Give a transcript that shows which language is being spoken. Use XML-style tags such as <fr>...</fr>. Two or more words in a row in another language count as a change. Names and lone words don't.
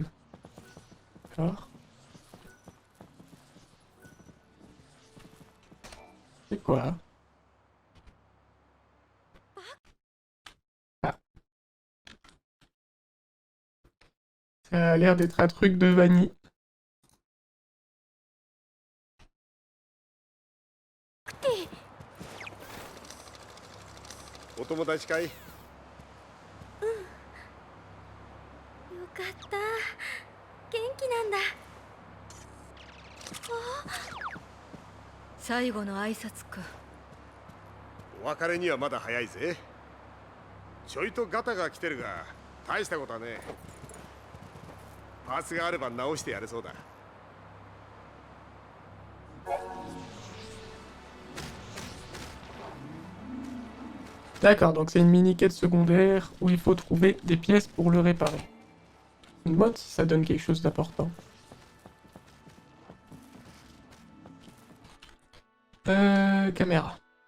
<fr>D'accord. C'est quoi? Ah. Ça a l'air d'être un truc de vanille.</fr> <ja>お友達かい？よかった元気なんだ。最後の挨拶か。お別れにはまだ早いぜ。ちょいとガタが来てるが大したことはねえ。パーツがあれば直してやれそうだ。</ja> <fr>D'accord, donc c'est une mini-quête secondaire où il faut trouver des pièces pour le réparer. Une mode si ça donne quelque chose d'important. Caméra.</fr>